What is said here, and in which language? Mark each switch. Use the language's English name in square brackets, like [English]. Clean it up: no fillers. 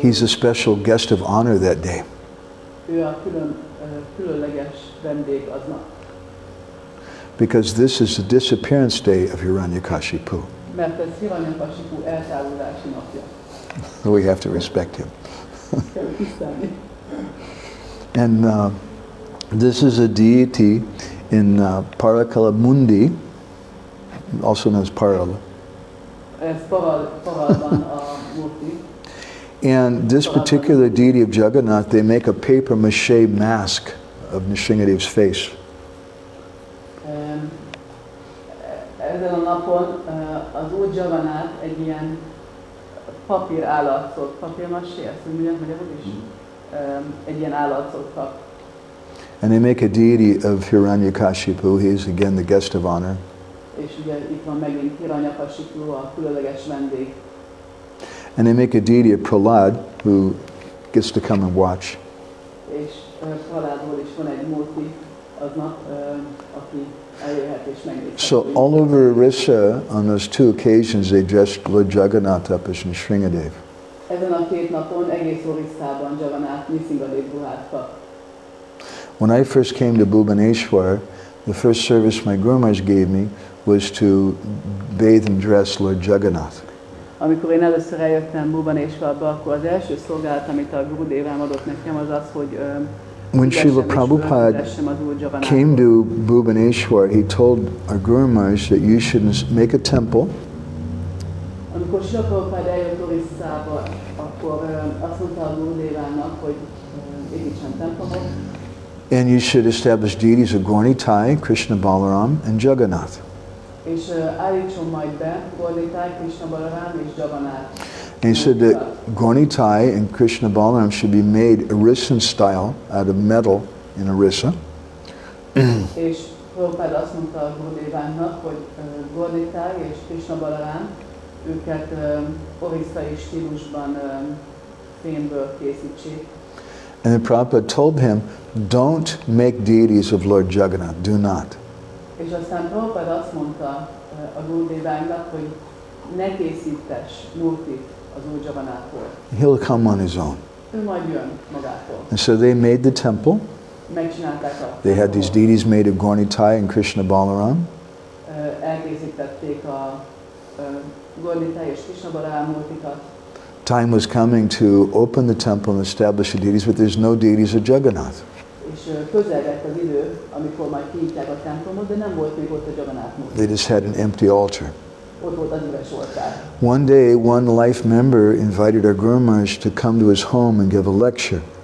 [English] He's a special guest of honor that day. [Hungarian] Ő a különleges vendég aznap. [English] Because this is the disappearance day of Hiranyakashipu. [Hungarian] Mert ez Hiranyakashipu eltávozási napja. [English] So we have to respect him. [Hungarian] Kell tisztelni. [English] And this is a deity in Parakala Mundi, also known as Parala. [Hungarian] Ez Paralban a murti. [English] And this particular deity of Jagannath, they make a paper mache mask of Nrsimhadev's face. [Hungarian] Ezen a napon az úr Jagannath egy ilyen papír állatszót, papírmasé, ezt mondják magyarul is? Egy ilyen állatszót kap. [English] And they make a deity of Hiranyakashipu. He's again the guest of honor. [Hungarian] És ugye itt van megint Hiranyakashipu, a különleges vendég. [English] And they make a deity of Prahlad, who gets to come and watch. [Hungarian] És Prahládból is van egy murti aznap, aki eljöhet és megnézhet. [English] So all over Orissa, on those two occasions, they dressed Lord Jagannath up as Nrsimhadev. [Hungarian] Ezen a két napon egész Orissában Jagannath Nrsimhadev ruhát kap. [English] When I first came to Bhubaneswar, the first service my Guru Maharaj gave me was to bathe and dress Lord Jagannath. [Hungarian] Amikor én először eljöttem Bhubaneswarba, akkor az első szolgálat, amit a Gurudevám adott nekem, az az, hogy [English] When Srila Prabhupada came to Bhubaneswar, he told our Guru Maharaj that you should make a temple. [Hungarian] Amikor Srila Prabhupada eljött Orisszába, akkor azt mondta a Gurudevának, hogy építsen templomot. [English] And you should establish deities of Gaurnitai, Krishna Balaram, and Jagannath. [Hungarian] És állítson majd be Gaurnitai, Krishna Balaram és Jagannath. [English] And he said that Gaurnitai and Krishna Balaram should be made Orissan style out of metal in Orissa. [Hungarian] És Prabhupada azt mondta a Gurudevának, hogy Gaurnitai és Krishna Balaram őket orisszai stílusban fémből készítsék. [English] And then Prabhupada told him, don't make deities of Lord Jagannath, do not. [Hungarian] És aztán Prabhupada azt mondta a Gurudevának, hogy ne készítes murtit az úr Jagannathról. [English] He'll come on his own. [Hungarian] Ő majd jön magától. [English] And so they made the temple. [Hungarian] Megcsinálták a [English] They had these deities made of Gaurnitai and Krishna Balaram. [Hungarian] Elkészítették a Gaurnitai és Krishna Balaram murtikat. [English] Time was coming to open the temple and establish the deities, but there's no deities of Jagannath. [Hungarian] És közelgett az idő, amikor majd kinyitják a templomot, de nem volt még ott a Jagannath murti. [English] They just had an empty altar. [Hungarian] Ott volt az üres oltár. [English] One day, one life member invited our Guru Maharaj to come to his home and give a lecture.